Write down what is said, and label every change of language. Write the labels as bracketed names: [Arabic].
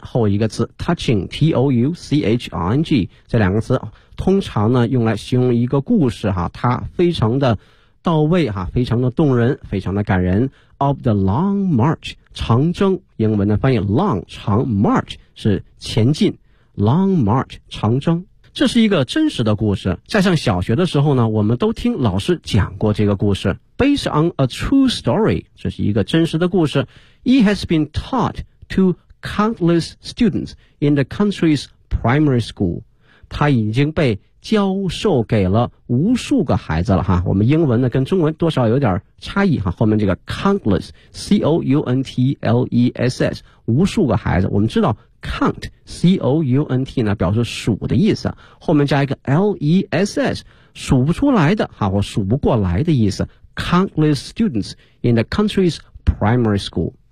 [Chinese] 后一个词 touching t o u c h r n g， 这两个词通常呢用来形容一个故事哈，它非常的到位哈，非常的动人，非常的感人。 [English] Of the long march， [Chinese] 长征，英文的翻译 long 长 march 是前进， long march 长征。这是一个真实的故事。在上小学的时候呢，我们都听老师讲过这个故事。 [English] Based on a true story, [Chinese] 这是一个真实的故事。 [English] He has been taught to countless students in the country's primary school. [Chinese] 他已经被教授给了无数个孩子了哈。我们英文呢跟中文多少有点差异哈，后面这个 countless, C-O-U-N-T-L-E-S-S, 无数个孩子。我们知道count, C-O-U-N-T 呢表示数的意思，后面加一个 L-E-S-S, 数不出来的哈，或数不过来的意思， [English] countless students in the country's primary school。